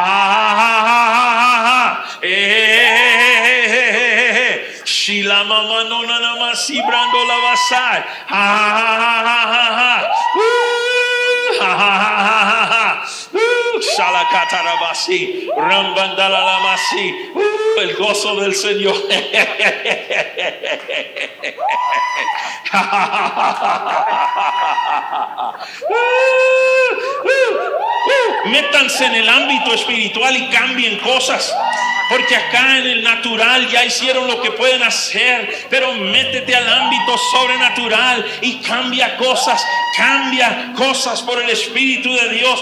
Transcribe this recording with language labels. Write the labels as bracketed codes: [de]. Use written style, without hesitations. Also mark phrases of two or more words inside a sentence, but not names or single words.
[es] Shila mama no nana masi brando la basai. Shalakatarabasi, Rambandalalamasi, el gozo del Señor. Métanse en el ámbito espiritual y cambien cosas. Porque acá en el natural ya hicieron lo que pueden hacer, pero métete al ámbito sobrenatural y cambia cosas por el Espíritu de Dios.